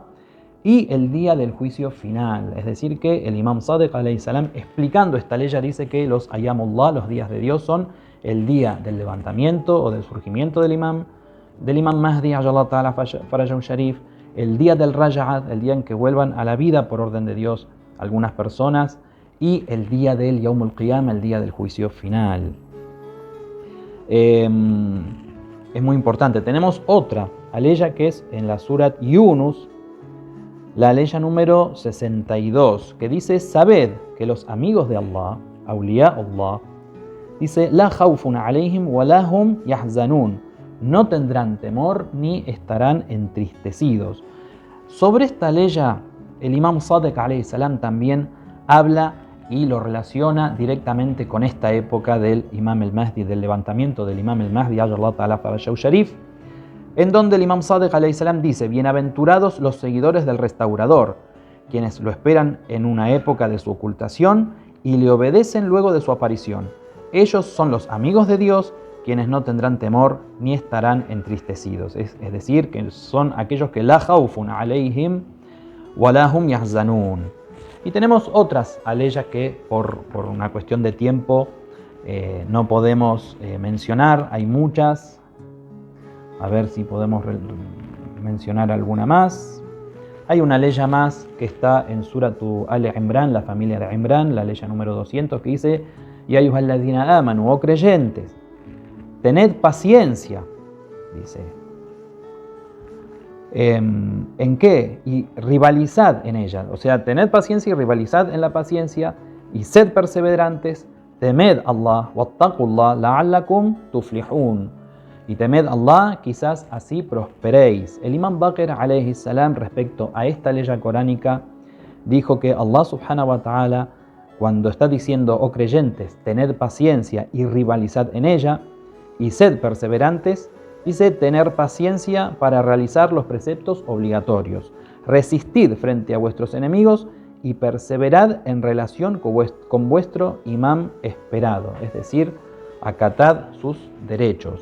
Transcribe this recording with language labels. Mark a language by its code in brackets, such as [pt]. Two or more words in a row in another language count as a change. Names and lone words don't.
[es] Y el día del juicio final, es decir que el Imam Sadiq [ar] عليه السلام, [es] explicando esta ley, dice que los Ayyamullah, los días de Dios, son el día del levantamiento o del surgimiento del Imam Mahdi [ar] عجل الله تعالى فرجه الشريف, [es] el día del Raja'at, el día en que vuelvan a la vida por orden de Dios algunas personas, y el día del [ar] يوم القيامة, [es] el día del juicio final. Es muy importante. Tenemos otra aleya que es en la Surat Yunus, la aleya número 62, que dice, sabed que los amigos de Allah, [ar] أولياء الله, dice, لا خوف عليهم ولا هم يحزنون, [es] no tendrán temor ni estarán entristecidos. Sobre esta aleya, el Imam Sadiq [ar] عليه السلام [es] también habla y lo relaciona directamente con esta época del Imam al-Mahdi, del levantamiento del Imam al-Mahdi [ar] عجل الله تعالى فرجه الشريف, [es] en donde el Imam Sadiq [ar] عليه السلام [es] dice, bienaventurados los seguidores del restaurador, quienes lo esperan en una época de su ocultación y le obedecen luego de su aparición. Ellos son los amigos de Dios, quienes no tendrán temor ni estarán entristecidos. Es decir, que son aquellos que [ar] لا خوف عليهم ولا هم يحزنون. [es] Y tenemos otras aleyas que por una cuestión de tiempo no podemos mencionar. Hay muchas. A ver si podemos mencionar alguna más. Hay una aleya más que está en Suratu Al-Imran, la familia de Imran, la aleya número 200, que dice, [ar] يا أيها الذين آمنوا, [es] oh creyentes, tened paciencia, dice. ¿En qué? Y rivalizad en ella. O sea, tened paciencia y rivalizad en la paciencia, y sed perseverantes, temed Allah, [ar] واتقوا الله لعلكم تفلحون. [es] Y temed Allah, quizás así prosperéis. El Imam Baqir [ar] عليه السلام, [es] respecto a esta ley coránica, dijo que [ar] الله سبحانه وتعالى, [es] cuando está diciendo, oh creyentes, tened paciencia y rivalizad en ella, y sed perseverantes, Dice: tener paciencia para realizar los preceptos obligatorios, resistid frente a vuestros enemigos y perseverad en relación con vuestro imam esperado, es decir, acatad sus derechos.